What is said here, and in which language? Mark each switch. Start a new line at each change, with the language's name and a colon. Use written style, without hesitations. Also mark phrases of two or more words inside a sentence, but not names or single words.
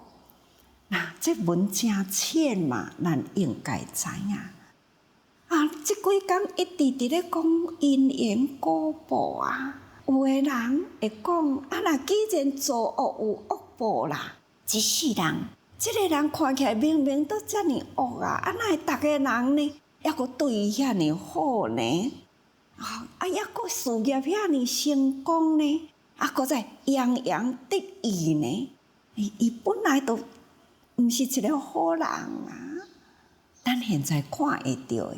Min Nan Chinese: 那这文真浅嘛，咱应该知影。这几天一直伫咧讲因缘果报啊，有的人会讲若既然做恶有恶报啦，一世人，这个人看起来明明都遮尔恶啊，哪会逐个人呢，还阁对伊遐尔好呢？还阁事业遐尔成功呢？阁在洋洋得意呢？伊本来都毋是一个好人啊，咱现在看会到的。